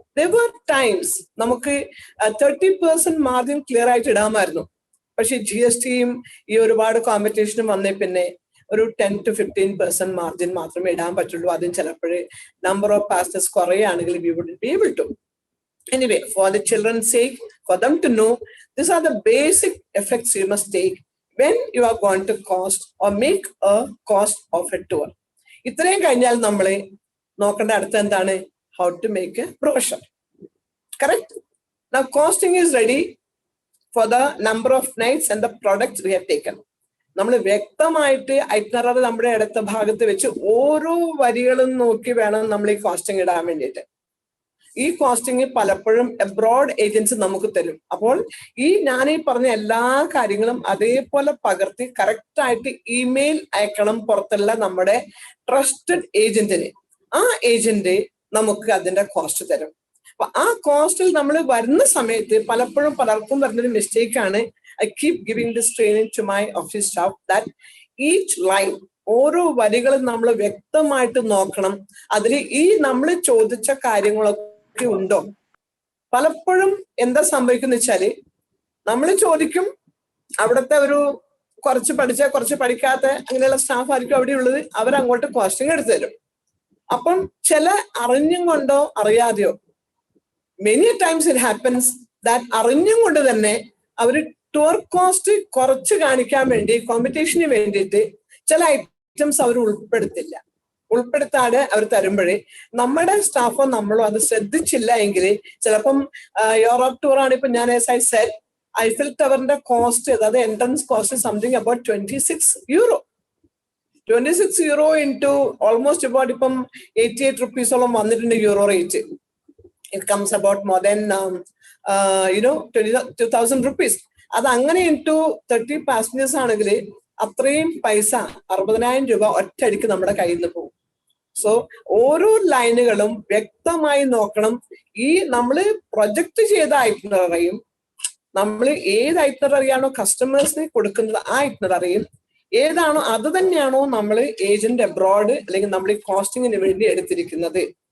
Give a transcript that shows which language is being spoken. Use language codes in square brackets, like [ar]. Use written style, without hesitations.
[en] There were times [ml] നമുക്ക് 30% margin clear ആയിട്ട് ഇടാമായിരുന്നു. പക്ഷെ GSTയും ഈ ഒരുപാട് കോമ്പറ്റീഷനും വന്നേ പിന്നെ ഒരു 10 to 15% മാർജിൻ മാത്രമേ ഇടാൻ പറ്റുള്ളൂ. അതും ചിലപ്പോഴ് നമ്പർ ഓഫ് പാസഞ്ചേഴ്സ് കുറയുകയാണെങ്കിൽ [en] we wouldn't be able to. Anyway, for the children's sake, for them to know, these are the basic effects you must take when you are going to cost or make a cost of a tour. [ml] ഇത്രയും കഴിഞ്ഞാൽ നമ്മൾ നോക്കേണ്ട അടുത്ത എന്താണ്? [en] How to make a brochure. Correct? Now costing is ready for the number of nights and the products we have taken. [ml] നമ്മൾ വ്യക്തമായിട്ട് itinerary നമ്മുടെ അടുത്ത ഭാഗത്ത് വെച്ച് ഓരോ വരികളും നോക്കി വേണം നമ്മൾ ഈ കോസ്റ്റിംഗ് ഇടാൻ വേണ്ടിയിട്ട്. ഈ കോസ്റ്റിംഗ് പലപ്പോഴും എബ്രോഡ് ഏജൻസി നമുക്ക് തരും. അപ്പോൾ ഞാൻ ഈ പറഞ്ഞ എല്ലാ കാര്യങ്ങളും അതേപോലെ പകർത്തി കറക്റ്റ് ആയിട്ട് ഇമെയിൽ അയക്കണം പുറത്തുള്ള നമ്മുടെ ട്രസ്റ്റഡ് ഏജന്റിന്. ആ ഏജന്റ് നമുക്ക് അതിന്റെ കോസ്റ്റ് തരും. അപ്പൊ ആ കോസ്റ്റിൽ നമ്മൾ വരുന്ന സമയത്ത് പലപ്പോഴും പലർക്കും വരുന്നൊരു മിസ്റ്റേക്ക് ആണ്. [en] I keep giving this training to my office staff that each line, [ml] ഓരോ വരികളും നമ്മൾ വ്യക്തമായിട്ട് നോക്കണം. അതിൽ ഈ നമ്മൾ ചോദിച്ച കാര്യങ്ങളൊക്കെ ഉണ്ടോ? പലപ്പോഴും എന്താ സംഭവിക്കുന്ന വെച്ചാല് നമ്മൾ ചോദിക്കും, അവിടുത്തെ ഒരു കുറച്ച് പഠിച്ച കുറച്ച് പഠിക്കാത്ത അങ്ങനെയുള്ള സ്റ്റാഫ് ആയിരിക്കും അവിടെ ഉള്ളത്. അവരങ്ങോട്ട് കോസ്റ്റിംഗ് എടുത്തു തരും. അപ്പം ചില അറിഞ്ഞും കൊണ്ടോ അറിയാതെയോ [en] many times it happens that [ml] അറിഞ്ഞും കൊണ്ട് തന്നെ അവർ ടൂർ കോസ്റ്റ് കുറച്ച് കാണിക്കാൻ വേണ്ടി കോമ്പറ്റീഷന് വേണ്ടിയിട്ട് ചില ഐറ്റംസ് അവർ ഉൾപ്പെടുത്താതെ അവർ തരുമ്പോഴേ നമ്മുടെ സ്റ്റാഫോ നമ്മളോ അത് ശ്രദ്ധിച്ചില്ല എങ്കിൽ ചിലപ്പം യൂറോപ്പ് ടൂർ ആണ്. ഇപ്പൊ ഞാൻ [en] as I said, [ml] Eiffel ടവറിന്റെ cost, അതായത് entrance cost something about €26. [en] €26 into almost about [ml] ഇപ്പം 88 rupees-ഓളം വന്നിട്ടുണ്ട് euro rate. [en] It comes about more than 2,000 rupees. [ml] അത് അങ്ങനെ ഇൻറ്റു 30 പാസഞ്ചേഴ്സ് ആണെങ്കിൽ അത്രയും പൈസ 60,000 രൂപ ഒറ്റയടിക്ക് നമ്മുടെ കയ്യിൽ നിന്ന് പോകും. സോ ഓരോ ലൈനുകളും വ്യക്തമായി നോക്കണം. ഈ നമ്മൾ പ്രൊജക്ട് ചെയ്ത ഐറ്റിനറിയും നമ്മൾ ഏത് ഐറ്റിനറിയാണോ കസ്റ്റമേഴ്സിന് കൊടുക്കുന്നത് ആ ഐറ്റിനറിയും ഏതാണോ അത് തന്നെയാണോ നമ്മൾ ഏജന്റ് അബ്രോഡ് അല്ലെങ്കിൽ നമ്മൾ ഈ കോസ്റ്റിങ്ങിന് വേണ്ടി എടുത്തിരിക്കുന്നത്.